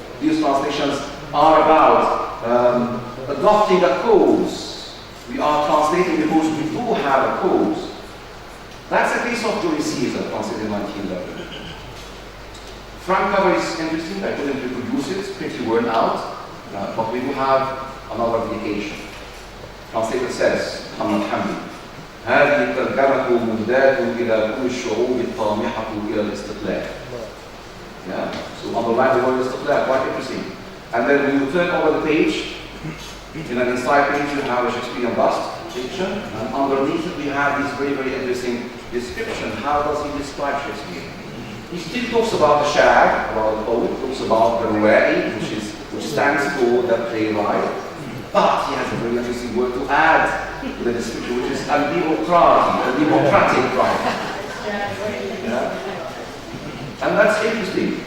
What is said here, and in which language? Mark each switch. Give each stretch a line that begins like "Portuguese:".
English: These translations are about adopting a cause. We are translating because we do have a cause. That's the case of Julius Caesar, translated in 1911. Front cover is interesting, I couldn't reproduce it, it's pretty worn out, but we do have another indication. Translator says,
Arabic: Muhammad Hamdi, هذه الترجمة مهداة إلى كل الشعوب الطامحة إلى الاستقلال.
English: Yeah, so underline the word istiqlal, quite interesting. And then when you turn over the page, in an inside page you have a Shakespearean bust picture, and underneath it we have this very, very interesting description. How does he describe Shakespeare? He still talks about the shag, about the poet, talks about the ruwa'i, which stands for the playwright, but he has a very interesting word to add to the description, which is democratic writer. Yeah? And that's interesting.